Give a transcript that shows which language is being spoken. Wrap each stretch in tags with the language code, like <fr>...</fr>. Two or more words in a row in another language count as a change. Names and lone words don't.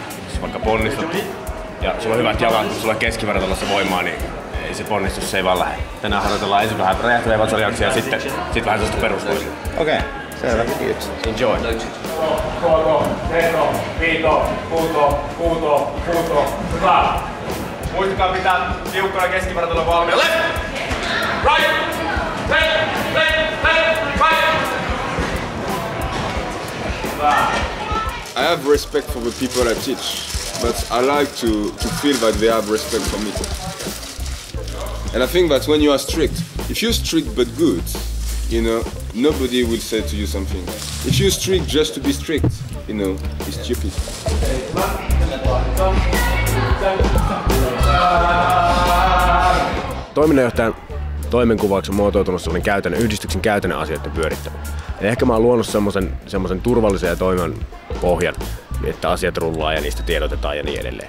<fi>Jos vaikka ponnistut ja sulla on hyvät jalat, kun sulla on keskivartalossa voimaa, niin ei se ponnistus, se ei vaan lähde. Tänään harjoitellaan ensin vähän räjähtäviä vatsalihaksia ja sitten vähän sellaista perusvoimaa. Okei, selvä, kiitos. Enjoy. Kuuto. Hyvä. Muistakaa pitää tiukkana keskivartalon valmiina.</fi> <en>Left! Right! Left! Right! I have respect for the people I teach, but I like to feel that they have respect for me. And I think that when you are strict, if you're strict but good, you know, nobody will say to you something. If you're strict just to be strict, you know, it's stupid.</en> <fi>Toiminnanjohtajan toimenkuvauksen muotoutunut semmoinen yhdistyksen käytännön asioiden pyörittämä. Ja ehkä mä oon luonut semmoisen turvallisen ja toimivan pohjan, että asiat rullaa ja niistä tiedotetaan ja niin edelleen.</fi>